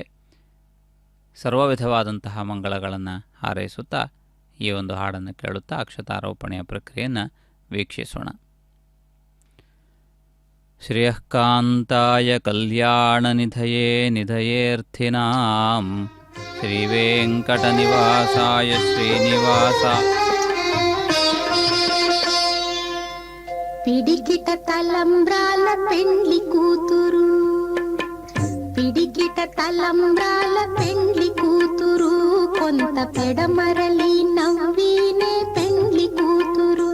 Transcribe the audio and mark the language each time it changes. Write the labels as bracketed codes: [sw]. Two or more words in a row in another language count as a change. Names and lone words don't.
[kn] ಸರ್ವ ವಿಧವಾದಂತಹ ಮಂಗಳಗಳನ್ನು ಹಾರೈಸುತ್ತಾ ಈ ಒಂದು ಹಾಡನ್ನು ಕೇಳುತ್ತಾ ಅಕ್ಷತಾರೋಪಣೆಯ ಪ್ರಕ್ರಿಯೆಯನ್ನು ವೀಕ್ಷಿಸೋಣ. [sa] ಶ್ರೇಯಃ ಕಾಂತಾಯ ಕಲ್ಯಾಣನಿಧಯೇ ನಿಧಯೇರ್ಥಿನಾಂ ಶ್ರೀ ವೆಂಕಟನಿವಾಸಾಯ ಶ್ರೀನಿವಾಸ. [te] పిడికిట తలంబ్రాల పెండ్లి కూతురు, పిడికిట తలంబ్రాల పెండ్లి కూతురు, కొంత పెడమరలి నవ్వినే పెండ్లి కూతురు.